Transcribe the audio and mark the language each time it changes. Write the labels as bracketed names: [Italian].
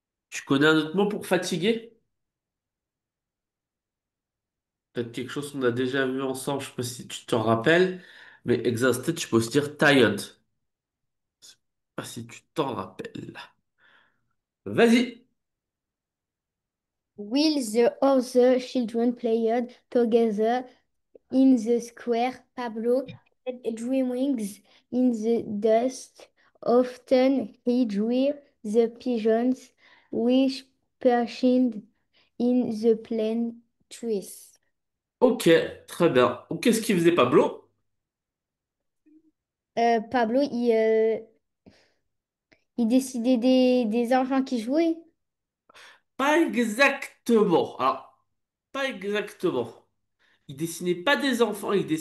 [French] Tu connais un autre mot pour fatigué? Peut-être quelque chose qu'on a déjà vu ensemble, je sais pas si tu t'en rappelles, mais exhausted, tu peux aussi dire tired. Je sais pas si tu t'en rappelles. Vas-y. [English] While the other children played together in the square, Pablo had dreamings in the dust. Often he drew the pigeons which perched in the plane trees. [French] Ok, très bien. Ou qu'est-ce qu'il faisait Pablo? Pablo, il décidait des enfants qui jouaient. Pas exactement. Alors, pas exactement. Il dessinait pas des enfants, il